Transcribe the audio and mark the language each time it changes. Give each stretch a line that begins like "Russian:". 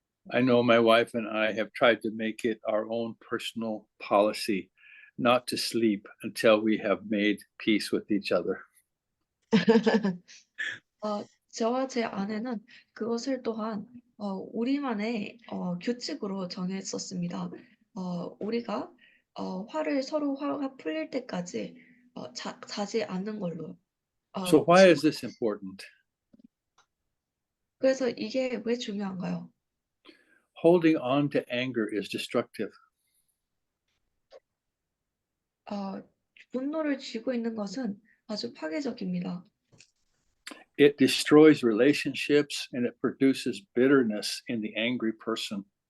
English: I know my wife and I have tried to make it our own personal policy not to sleep until we have made peace with each other.
Korean: 저와 제 아내는 그것을 또한 우리만의 규칙으로 정했었습니다. 우리가 화가 풀릴 때까지 자지 않는 걸로.
English: So why is this important?
Korean: 그래서 이게 왜 중요한가요?
English: Holding on to anger is destructive.
Korean: 분노를 쥐고 있는 것은 아주 파괴적입니다.
English: It destroys relationships and it produces bitterness in the angry person.